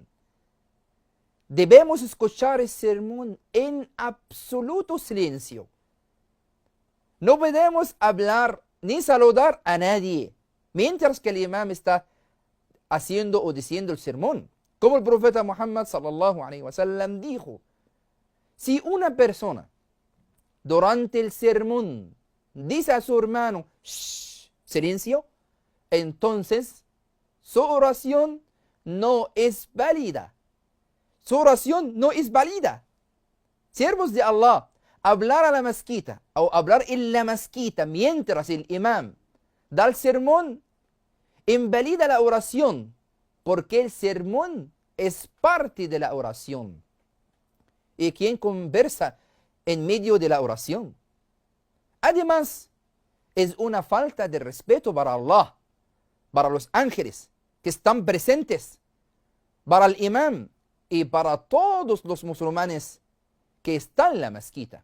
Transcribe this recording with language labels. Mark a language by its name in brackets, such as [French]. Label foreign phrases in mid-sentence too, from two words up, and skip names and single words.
[Spanish] Debemos escuchar el sermón en absoluto silencio. No podemos hablar ni saludar a nadie mientras que el imam está haciendo o diciendo el sermón. Como el profeta Muhammad [Arabic] صلى الله عليه وسلم [Spanish] dijo: si una persona durante el sermón dice a su hermano "shh", silencio, entonces su oración no es válida. Su oración no es válida. Siervos de Allah, hablar a la mezquita o hablar en la mezquita mientras el imam da el sermón invalida la oración, porque el sermón es parte de la oración. ¿Y quién conversa en medio de la oración? Además, es una falta de respeto para Allah, para los ángeles que están presentes, para el imam y para todos los musulmanes que están en la mezquita.